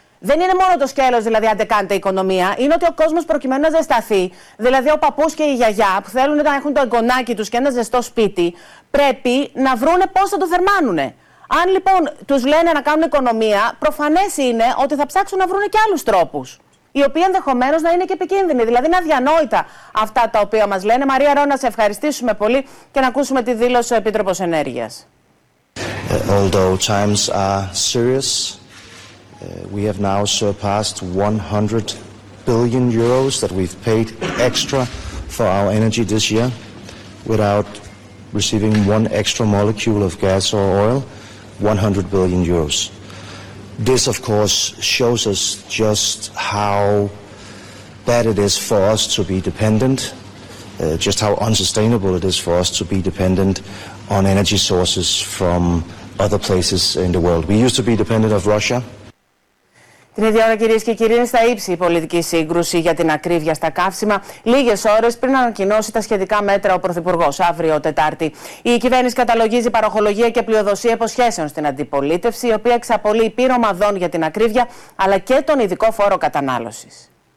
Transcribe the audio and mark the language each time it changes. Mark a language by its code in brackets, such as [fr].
[el] Δεν είναι μόνο το σκέλος, δηλαδή, αν δεν κάνετε οικονομία. Είναι ότι ο κόσμος προκειμένου να ζεσταθεί, δηλαδή ο παππούς και η γιαγιά που θέλουν να έχουν το εγγονάκι τους και ένα ζεστό σπίτι, πρέπει να βρούνε πώς θα το θερμάνουνε. Αν λοιπόν τους λένε να κάνουν οικονομία, προφανές είναι ότι θα ψάξουν να βρουν και άλλους τρόπους, οι οποίοι ενδεχομένως να είναι και επικίνδυνοι. Δηλαδή είναι αδιανόητα αυτά τα οποία μας λένε. Μαρία Ρόνα, σε ευχαριστήσουμε πολύ και να ακούσουμε τη δήλωση του Επίτροπος Ενέργειας. [en] Although times are serious, we have now surpassed 100 billion euros that we've paid extra for our energy this year without receiving one extra molecule of gas or oil. 100 billion euros. This, of course, shows us just how bad it is for us to be dependent, just how unsustainable it is for us to be dependent on energy sources from other places in the world. We used to be dependent of Russia. [el] Την ίδια ώρα, κυρίες και κύριοι, είναι στα ύψη η πολιτική σύγκρουση για την ακρίβεια στα καύσιμα, λίγες ώρες πριν ανακοινώσει τα σχετικά μέτρα ο Πρωθυπουργός αύριο Τετάρτη. Η κυβέρνηση καταλογίζει παροχολογία και πλειοδοσία υποσχέσεων στην αντιπολίτευση, η οποία εξαπολύει πύρωμα δόν για την ακρίβεια, αλλά και τον ειδικό φόρο κατανάλωσης.